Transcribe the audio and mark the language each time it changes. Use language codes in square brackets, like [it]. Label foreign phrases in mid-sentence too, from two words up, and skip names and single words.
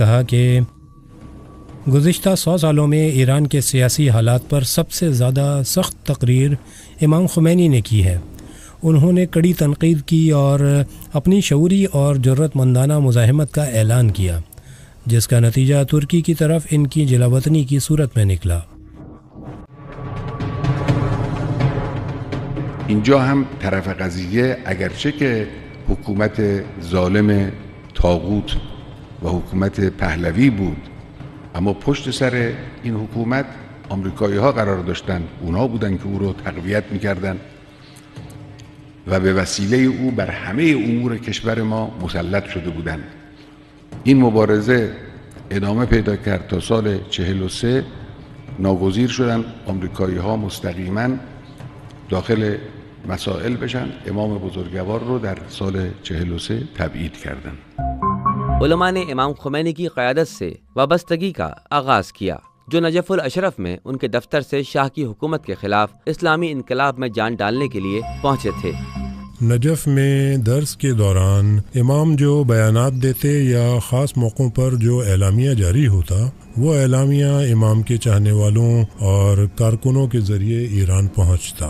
[ur] کہا کہ گزشتہ 100 سالوں میں ایران کے سیاسی حالات پر سب سے زیادہ سخت تقریر امام خمینی نے کی ہے۔ انہوں نے کڑی تنقید کی اور اپنی شعوری اور جرأت مندانہ مزاحمت کا اعلان کیا، جس کا نتیجہ ترکی کی طرف ان کی جلاوطنی کی صورت میں نکلا۔ [fa] اینجا هم طرف قضیه اگرچه که حکومت ظالم طاغوت و حکومت پهلوی بود، اما پشت سر این حکومت آمریکایی ها قرار داشتن، اونا بودن که او رو تقویت میکردن و به وسیله او بر همه امور کشور ما مسلط شده بودن. این مبارزه ادامه پیدا کرد تا سال 43 ناگزیر شدن آمریکایی ها مستقیما داخل مسائل بشن، امام بزرگوار رو در سال 43 تبعید کردن۔ [ur] علماء نے امام خمینی کی قیادت سے وابستگی کا آغاز کیا، جو نجف الاشرف میں ان کے دفتر سے شاہ کی حکومت کے خلاف اسلامی انقلاب میں جان ڈالنے کے لیے پہنچے تھے۔ نجف میں درس کے دوران امام جو بیانات دیتے یا خاص موقعوں پر جو اعلامیہ جاری ہوتا، وہ اعلامیہ امام کے چاہنے والوں اور کارکنوں کے ذریعے ایران پہنچتا۔